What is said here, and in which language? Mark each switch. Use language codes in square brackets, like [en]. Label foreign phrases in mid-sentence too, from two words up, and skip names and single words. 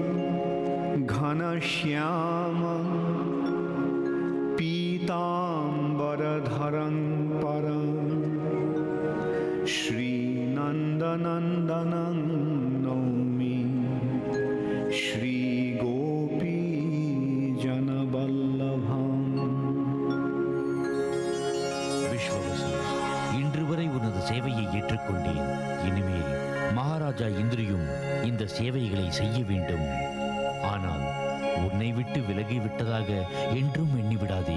[sa] घनश्यामं पीताम्बरधरं परं श्री नन्दनन्दनं नौमि श्री गोपी जनवल्लभम्. [ta] விஸ்வவசு, இன்று வரை உனது சேவையை ஏற்றுக்கொண்டேன். இனிமேல் மகாராஜா இந்திரியும் இந்த சேவைகளை செய்ய வேண்டும். ஆனால் உன்னை விட்டு விலகிவிட்டதாக என்றும் எண்ணிவிடாதே.